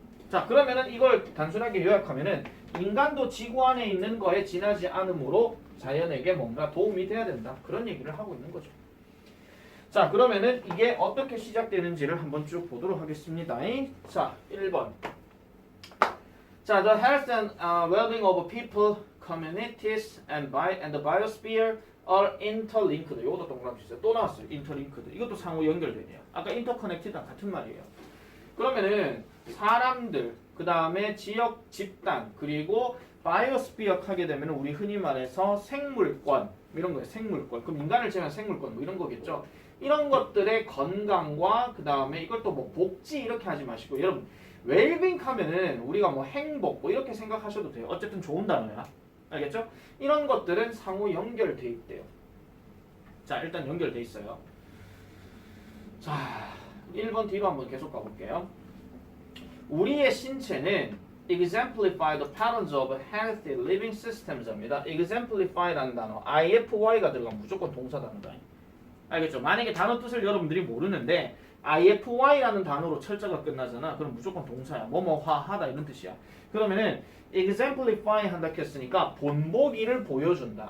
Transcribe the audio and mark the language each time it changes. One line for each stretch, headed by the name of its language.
Korean: 자, 그러면은 이걸 단순하게 요약하면은 인간도 지구 안에 있는 거에 지나지 않으므로 자연에게 뭔가 도움이 돼야 된다. 그런 얘기를 하고 있는 거죠. 자, 그러면은 이게 어떻게 시작되는지를 한번 쭉 보도록 하겠습니다. 자, 1번.
English: 자, the health and well-being of people, communities, and the biosphere are interlinked.
Korean: 이것도 동그라미 주세요. 또 나왔어요. interlinked. 이것도 상호 연결되네요. 아까 interconnected랑 같은 말이에요. 그러면은 사람들, 그 다음에 지역, 집단, 그리고 바이오스피어 하게 되면 우리 흔히 말해서 생물권 이런 거예요. 생물권. 그럼 인간을 제외한 생물권 뭐 이런 거겠죠. 이런 것들의 건강과 그 다음에 이걸 또 뭐 복지 이렇게 하지 마시고 여러분 웰빙 하면은 우리가 뭐 행복 뭐 이렇게 생각하셔도 돼요. 어쨌든 좋은 단어야. 알겠죠? 이런 것들은 상호 연결돼 있대요. 자, 일단 연결돼 있어요. 자, 1번 뒤로 한번 계속 가볼게요. 우리의 신체는
English: exemplify the patterns of healthy living systems입니다.
Korean: exemplify라는 단어, ify가 들어가면 무조건 동사 단어다. 알겠죠? 만약에 단어 뜻을 여러분들이 모르는데 ify라는 단어로 철자가 끝나잖아. 그럼 무조건 동사야. 뭐뭐화하다 이런 뜻이야. 그러면은 exemplify 한다 했으니까 본보기를 보여준다.